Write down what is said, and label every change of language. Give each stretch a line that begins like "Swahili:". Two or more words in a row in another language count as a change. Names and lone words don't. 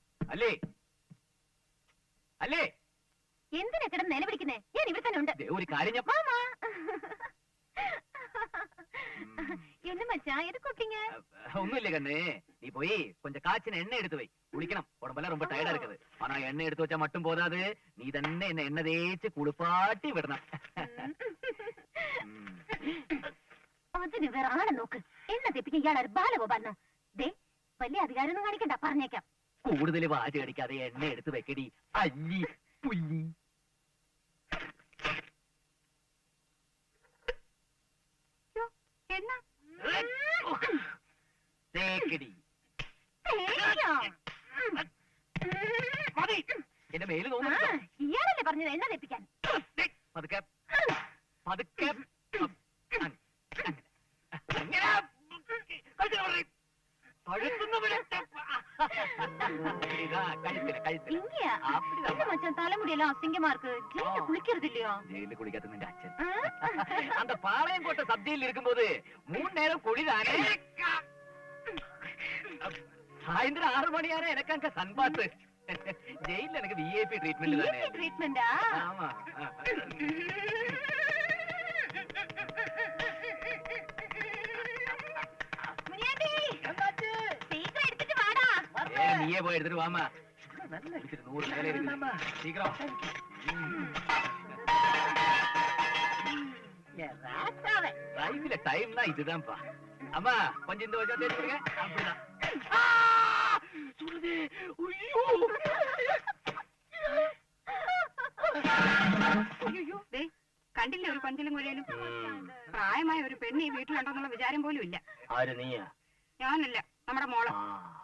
Malayalam: അല്ലേ അല്ലേ എന്തിനാ കിടന്ന് നിലവിളിക്കുന്നേ? ഞാൻ ഇവിടെ തന്നെ ഉണ്ട്. ഒരു കാര്യം
Tamil: என்ன மச்சான் எது கூப்பிட்டீங்க? ஒண்ணும் இல்ல கண்ணு, நீ போய் கொஞ்சம் காய்ச்சின எண்ணெய் எடுத்து வை, குளிக்கணும். உடம்பெல்லாம் ரொம்ப டயர்டா இருக்குது. ஆனா எண்ணெய் எடுத்து வச்சா மட்டும் போதாது, நீ തന്നെ என்ன எண்ணெய் தேய்ச்சி குளிப்பாட்டி விடணும்.
Malayalam: അതിന് വേറെ ആളെ നോക്ക്. എണ്ണ തെപ്പിക്കാൻ ഇയാളൊരു ബാലഗോപാലനോ? ദേ വലിയ അധികാരമൊന്നും കാണിക്കണ്ട, പറഞ്ഞേക്കാം. കൂടുതൽ വാച കടിക്കാതെ എണ്ണ എടുത്ത് വെക്കടി അല്ലി പുല്ലി. എന്റെ മേല് തോന്നുന്നു. ഇയാളല്ലേ പറഞ്ഞത് എണ്ണ തെപ്പിക്കാൻ? പതുക്കെ പതുക്കെ
Tamil: தலைமுடியெல்லாம் அசிங்கமா இருக்கு. ஜெயில குளிக்கிறது இல்லையா? ஜெயில குளிக்காத
Malayalam: നിന്റെ അച്ഛൻ
Tamil: அந்த பாளையங்கோட்டை சப்ஜியில் இருக்கும்போது 3 நேரம் குளிதானே. சாயந்தரம் 6 மணியார எனக்கு அங்க சன்பாத்து. ஜெயில எனக்கு விஐபி ட்ரீட்மெண்ட் தானே. ட்ரீட்மெண்டா? ஆமா. நீயே போய் எடுத்துட்டு வாமா. 100 மேல இருக்கு. சீக்கிரம். லைஃப்ல டைம்னா இதுதான்ப்பா. அம்மா கொஞ்சம் இந்த வச்சா தேடிடுங்க. அப்படிதான். சுடுது. ஐயோ.
Malayalam: അയ്യോ ദേ കണ്ടില്ലേ ഒരു കൊഞ്ചലും കൊലയിലും. പ്രായമായ ഒരു പെണ്ണ് ഈ വീട്ടിലുണ്ടെന്നുള്ള വിചാരം പോലും ഇല്ല. ആര് നീയാ? ഞാനല്ല, നമ്മുടെ മോള്.